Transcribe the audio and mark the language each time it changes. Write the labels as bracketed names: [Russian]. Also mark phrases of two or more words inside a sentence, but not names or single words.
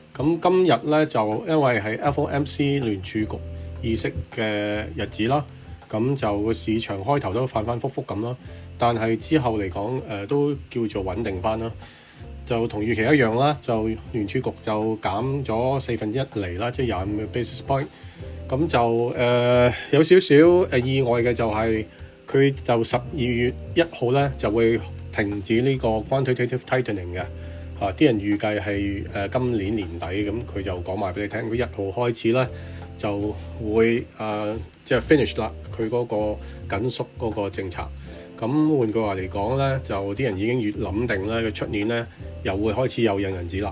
[Cantonese] 咁今日咧就因為係 FOMC 聯儲局議息嘅日子啦，咁就個市場開頭都反反覆覆咁啦，但係之後嚟講都叫做穩定翻啦。就同預期一樣啦，就聯儲局就減咗1/4厘啦，即係25個 [English] basis point。 [Cantonese] 咁就有少少意外嘅就係佢就12月1號咧就會停止呢個 [English] quantitative tightening [Cantonese] 嘅。啲人預計係今年年底，咁佢就講埋俾你聽，佢1號開始咧就會即係 finish 啦，佢嗰個緊縮嗰個政策。咁換句話嚟講咧，就啲人已經越諗定咧，佢出年咧又會開始有印銀紙啦。